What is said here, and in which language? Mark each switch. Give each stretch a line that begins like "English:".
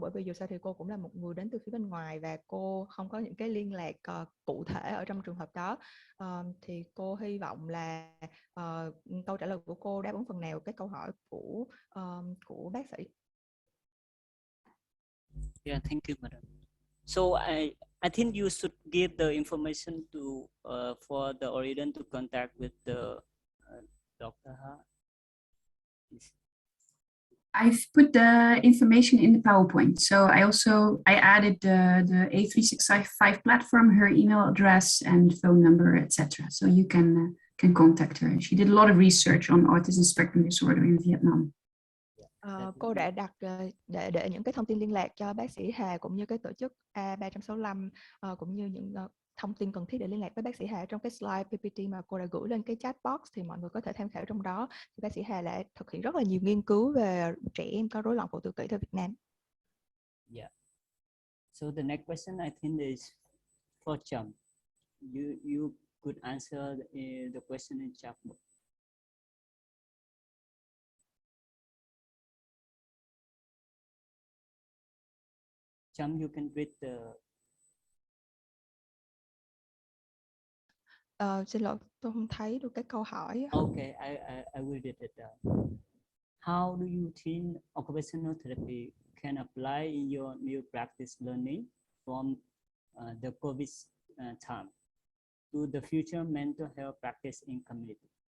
Vietnamese: Bởi vì dù sao thì cô cũng là một người đến từ phía bên ngoài và cô không có những cái liên lạc cụ thể ở trong trường hợp đó. Thì cô hy vọng là câu trả lời của cô đáp ứng phần nào cái câu hỏi của bác sĩ.
English: Yeah, thank you, madam. So I think you should give the information to for the audience to contact with the Dr. Ha. I've put the information in the PowerPoint. So I added the A365 platform, her email address and phone number, etc. So you can contact her. She did a lot of research on autism spectrum disorder in Vietnam.
Vietnamese: Cô đã đặt để những cái thông tin liên lạc cho bác sĩ Hà cũng như cái tổ chức A365, cũng như những thông tin cần thiết để liên lạc với bác sĩ Hà trong cái slide PPT mà cô đã gửi lên cái chat box, thì mọi người có thể tham khảo trong đó. Thì bác sĩ Hà đã thực hiện rất là nhiều nghiên cứu về trẻ em có rối loạn phổ tự kỷ tại Việt Nam.
English: Yeah. So the next question I think is for Trâm. You could answer the question in chat box. Trâm, you can read the.
Vietnamese: Xin lỗi, tôi không thấy được cái câu hỏi.
English: Okay, I will read it down. How do you think occupational therapy can apply in your new practice learning from the COVID time to the future mental health practice in community?